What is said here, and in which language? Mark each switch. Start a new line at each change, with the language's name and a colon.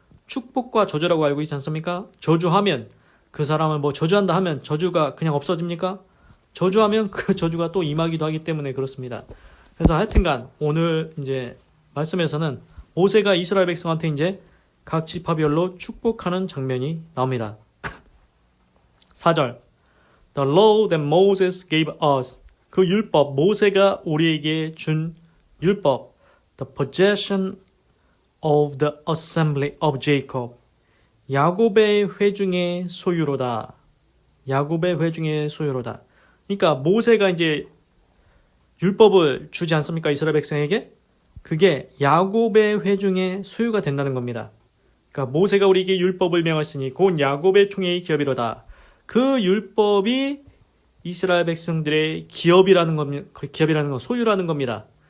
Korean: 축복과 저주라고 알고 있지 않습니까? 저주하면 그 사람을 뭐 저주한다 하면 저주가 그냥 없어집니까? 저주하면 그 저주가 또 임하기도 하기 때문에 그렇습니다. 그래서 하여튼간 오늘 이제 말씀에서는 모세가 이스라엘 백성한테 이제 각 지파별로 축복하는 장면이 나옵니다.
English: 4절 The law that Moses gave us
Korean: 그 율법, 모세가 우리에게 준 율법
English: The possession of the assembly of Jacob
Korean: 야곱의 회중의 소유로다. 야곱의 회중의 소유로다. 그러니까 모세가 이제 율법을 주지 않습니까? 이스라엘 백성에게? 그게 야곱의 회중의 소유가 된다는 겁니다. 그러니까 모세가 우리에게 율법을 명하시니 곧 야곱의 총회의 기업이로다. 그 율법이 이스라엘 백성들의 기업이라는 건 소유라는 겁니다.